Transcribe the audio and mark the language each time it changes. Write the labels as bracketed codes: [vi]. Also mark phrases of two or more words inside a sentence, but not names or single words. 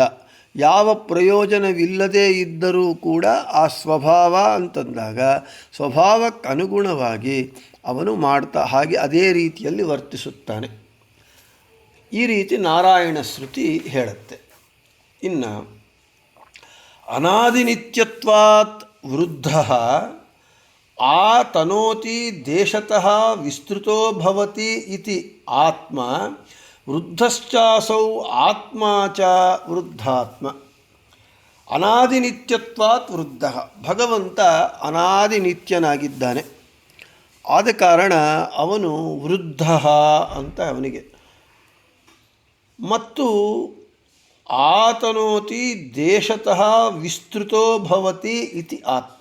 [kn] ಯಾವ ಪ್ರಯೋಜನವಿಲ್ಲದೇ ಇದ್ದರೂ ಕೂಡ ಆ ಸ್ವಭಾವ ಅಂತಂದಾಗ ಸ್ವಭಾವಕ್ಕೆ ಅನುಗುಣವಾಗಿ ಅವನು ಹಾಗೆ ಅದೇ ರೀತಿಯಲ್ಲಿ ವರ್ತಿಸುತ್ತಾನೆ. ಈ ರೀತಿ ನಾರಾಯಣ ಶ್ರುತಿ ಹೇಳುತ್ತೆ. [sa] ಇನ್ನು ಅನಾದಿನಿತ್ಯತ್ವಾತ್ ವೃದ್ಧ ಆ ತನೋತಿ ದೇಶತಃ ವಿಸ್ತೃತೋ ಭವತಿ ಇತಿ ಆತ್ಮ ವೃದ್ಧಶ್ಚಾಸೌ ಆತ್ಮ ಚ ವೃದ್ಧಾತ್ಮ. ಅನಾದಿನಿತ್ಯತ್ವಾತ್ ವೃದ್ಧ. [kn] ಭಗವಂತ ಅನಾದಿನಿತ್ಯನಾಗಿದ್ದಾನೆ, ಆದ ಕಾರಣ ಅವನು ವೃದ್ಧ ಅಂತ ಅವನಿಗೆ. [sa] ಮತ್ತು ಆತನೋತಿ ದೇಶತಃ ವಿಸ್ತೃತೋ ಭವತಿ ಇತಿ ಆತ್ಮ.